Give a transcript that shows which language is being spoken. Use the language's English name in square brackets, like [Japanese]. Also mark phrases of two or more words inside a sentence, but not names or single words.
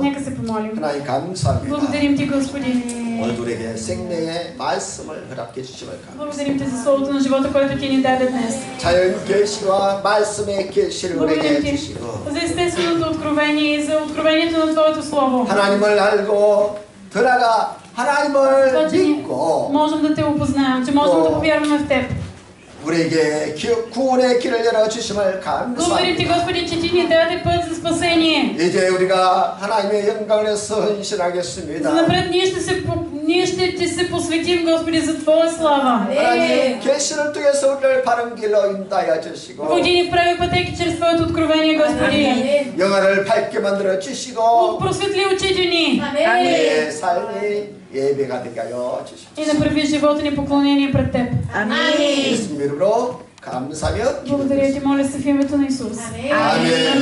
[Bulgarian] Нека се помолим. [Korean] 하나님 감사합니다. [Bulgarian] Благодарим Ти, Господи. [Korean] 오늘 우리에게 생명의 말씀을 허락해 주심을 감사합니다. [Bulgarian] Благодарим Ти за Словото на живота, което Ти ни даде днес. [Korean] 자연 계시와 말씀의 계시를 우리에게 [Bulgarian] Благодарим Ти [Korean] 주시고 [Bulgarian] за естественото откровение и за откровението на Твоето Слово. [Korean] 하나님을 알고 들어가 하나님을 [Bulgarian] Това, че ние [Korean] 믿고 [Bulgarian] можем да Те опознаем, че можем да повярваме в Теб. [Korean] 우리에게 구원의 길을 열어 주심을 [Bulgarian] Благодарим Ти, [Korean] 감사합니다. [Bulgarian] Господи, че Ти ни даде път за спасение. [Korean] 이제 우리가 하나님의 영광을 위해서 헌신하겠습니다. [Bulgarian] Занапред ние ще Ти се посветим, Господи, за Твоя слава. [Korean] 하나님 계시를 통해서 우리를 바른 길로 인도하여 주시고 [Bulgarian] Води ни в прави пътеки чрез Твоето откровение, Господи. [Korean] 영혼을 밝게 만들어 주시고 [Bulgarian] Просветли очите ни [Korean] 우리의 삶이 예배가 되게 하여 주시고 [Bulgarian] и направи живота ни поклонение пред Теб. [Korean] 아멘. 예수님 이름으로 감사하며 [Bulgarian] Благодаря Ти, моля се в името на Исус. [Korean] 아멘.